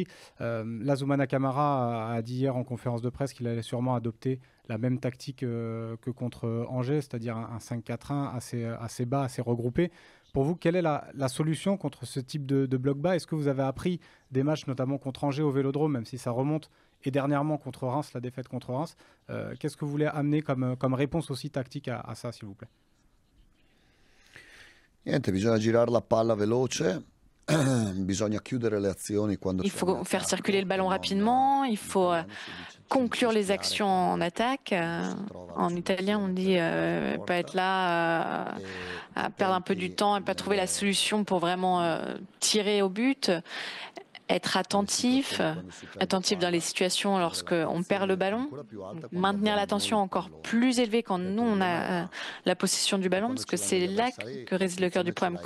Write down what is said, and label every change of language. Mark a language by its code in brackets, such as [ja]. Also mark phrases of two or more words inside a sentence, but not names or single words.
[fr] Là, Zoumana Camara a dit hier en conférence de presse qu'il allait sûrement adopter la même tactique que contre Angers, c'est-à-dire un 5-4-1 assez bas, assez regroupé. Pour vous, quelle est la solution contre ce type de bloc bas? Est-ce que vous avez appris des matchs, notamment contre Angers au Vélodrome, même si ça remonte, et dernièrement contre Reims, la défaite contre Reims? Qu'est-ce que vous voulez amener comme réponse aussi tactique à ça, s'il vous plaît? [it] Niente, bisogna girare la palla veloce, bisogna chiudere le azioni quando [fr] Il [it] siamo in [fr] faut faire [it] attacco [fr] circuler le [it] e [fr] ballon [it] non, [fr] rapidement, il [it] in [fr] faut [it] italiano si dice [fr] conclure les [it] cincischiare [fr] actions en attaque. [it] quando si trova la [fr] En italien, on [it] soluzione [fr] dit [it] per la [fr] pas être [it] porta [fr] là [it] e [fr] à [it] i [fr] perdre un peu du [it] tempi [fr] temps et pas trouver la solution pour vraiment tirer au but. Être attentif, attentif dans les situations lorsque on perd le ballon, maintenir l'attention encore plus élevée quand nous on a la possession du ballon, parce que c'est là que réside le cœur du problème.